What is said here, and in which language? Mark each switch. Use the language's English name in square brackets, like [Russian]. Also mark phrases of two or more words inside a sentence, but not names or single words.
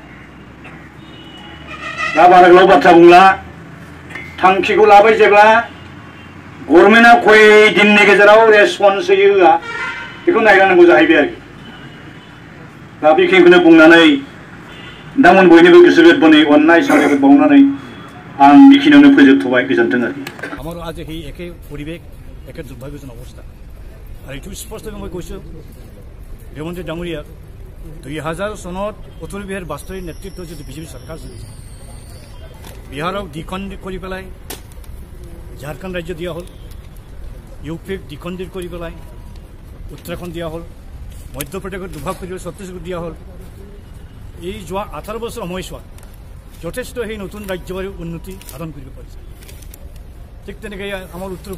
[Bodo] दा बारा गोलाव बाथ्रा बुंला थांखिखौ लाबाय जेब्ला गभर्नमेन्टआ खय दिननि गेजेराव रेसपन्स होयो होआ बेखौ नायनांगौ जाहैबाय आरो दा बेखिनिखौनो बुंनानै नोंथांमोन बयनिबो गोसो गोरबोनि अननाय साबायखर बावनानै आं बेखिनियावनो फोजोबथ'बाय गोजोन्थों आरो [Assamese] আমার আজ এই একে পরিবেশ একে দুর্ভাগ্যজনক অবস্থা আর এইটো স্পষ্টভাৱে মই কৈছোঁ ৰেৱন্তী ডাঙৰীয়া 2000 চনত অতুল বিহাৰী বাজপেয়ীৰ নেতৃত্বত যদি বিজেপি চৰকাৰ চলিছে বিহাৰক দ্বিখণ্ডিত কৰি পেলাই ঝাৰখণ্ড ৰাজ্য দিয়া হ'ল ইউপিক দ্বিখণ্ডিত কৰি পেলাই উত্তৰাখণ্ড দিয়া হ'ল মধ্যপ্ৰদেশত দুভাগ কৰি ছত্তীশগড় দিয়া হ'ল এই যোৱা 18 বছৰ সময়ছোৱাত যথেষ্ট সেই নতুন ৰাজ্যৰ উন্নতি সাধন কৰিব পাৰিছে ঠিক তেনেকৈ আমাৰ উত্তৰ